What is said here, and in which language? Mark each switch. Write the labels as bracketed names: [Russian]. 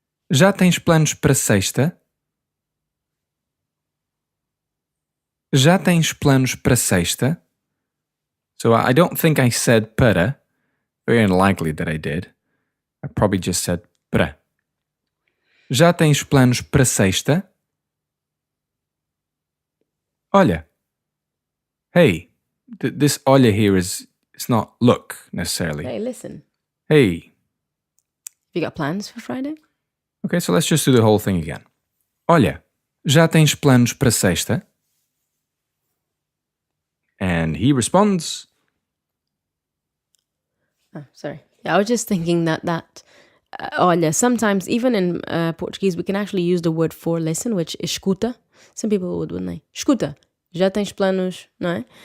[Portuguese] Já tens planos para sexta? Já tens planos para sexta? [English] So I don't think I said para. Very unlikely that I did. I probably just said para. [Portuguese] Já tens planos para sexta? Olha. Hey. [English] This olha here is it's not look necessarily. Hey, listen. Hey. You got plans for Friday? Okay, so let's just do the whole thing again. [Portuguese] Olha, já tens planos para sexta? [English] And he responds... Oh, sorry. Yeah, I was just thinking that olha, sometimes even in Portuguese we can actually use the word for listen, which is escuta. Some people would, wouldn't they? [Portuguese] Escuta, já tens planos, não é?